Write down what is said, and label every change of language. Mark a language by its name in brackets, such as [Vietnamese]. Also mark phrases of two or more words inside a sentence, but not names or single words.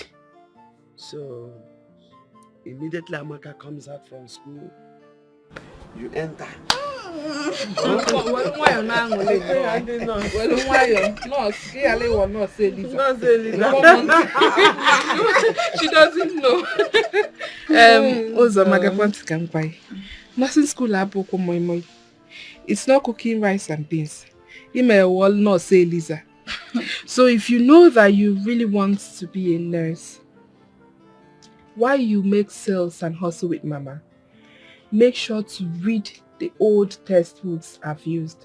[English] So, immediately Amaka comes out from school, you enter. She doesn't know. Nursing school aboko moi moi. It's not cooking rice and beans. He may well not say Lisa. So if you know that you really want to be a nurse, while you make sales and hustle with Mama, make sure to read the old textbooks I've used.